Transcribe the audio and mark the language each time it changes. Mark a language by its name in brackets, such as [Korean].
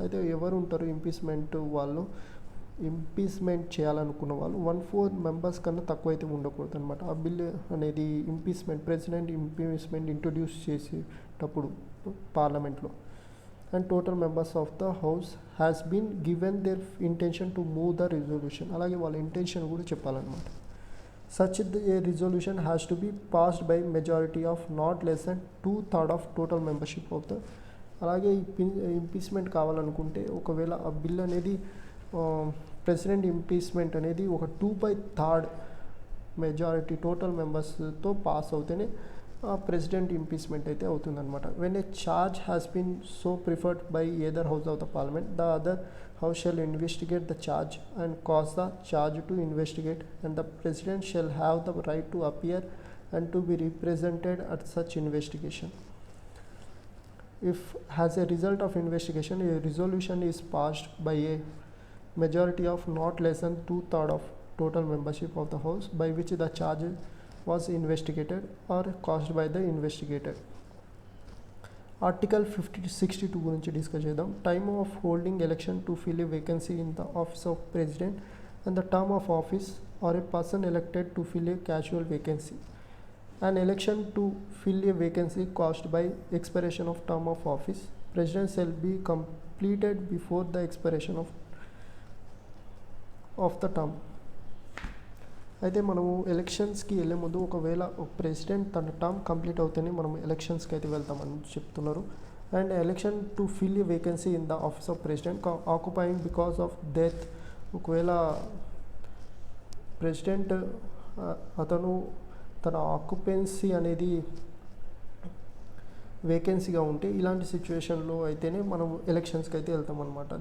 [Telugu] అయితే ఎవరు ఉంటారు ఇంపీచ్మెంట్ వాళ్ళు, ఇంపీచ్మెంట్ చేయాలనుకున్న వాళ్ళు 1/4 మెంబర్స్ కన్నా తక్కువ అయితే ఉండకూడదు అనమాట. ఆ బిల్ అనేది ప్రెసిడెంట్ ఇంపీచ్మెంట్ ఇంట్రొడ్యూస్ చేసేటప్పుడు పార్లమెంట్లో. [English] And total members of the house has been given their intention to move the resolution. [Telugu] అలాగే వాళ్ళ ఇంటెన్షన్ కూడా చెప్పాలన్నమాట. [English] Such a resolution has to be passed by majority of not less than 2/3 of total membership of the. [Telugu] అలాగే impeachment కావాలనుకుంటే ఒకవేళ ఆ bill అనేది president impeachment అనేది ఒక 2/3 మెజారిటీ టోటల్ మెంబర్స్తో పాస్ అవుతేనే ప్రెసిడెంట్ ఇంపీచ్మెంట్ అయితే అవుతుందన్నమాట. [English] When a charge has been so preferred by either house of the parliament, the other house shall investigate the charge and cause the charge to investigate, and the president shall have the right to appear and to be represented at such investigation. If as a result of investigation a resolution is passed by a majority of not less than 2/3 of total membership of the house by which the charge was investigated or caused by the investigator. [Telugu] Article 62 గురించి discuss చేద్దాం. [English] Time of holding election to fill a vacancy in the office of president and the term of office or a person elected to fill a casual vacancy. An election to fill a vacancy caused by expiration of term of office, president shall be completed before the expiration of the term. [Telugu] అయితే మనము ఎలక్షన్స్కి వెళ్ళే ముందు ఒకవేళ president తన term complete అవుతేనే మనం ఎలక్షన్స్కి అయితే వెళ్తామని చెప్తున్నారు. [English] And election to fill a vacancy in the office of president occupying because of death. [Telugu] ఒకవేళ ప్రెసిడెంట్ అతను తన ఆక్యుపెన్సీ అనేది వేకెన్సీగా ఉంటే ఇలాంటి సిచ్యువేషన్లో అయితేనే మనం ఎలక్షన్స్కి అయితే వెళ్తామన్నమాట.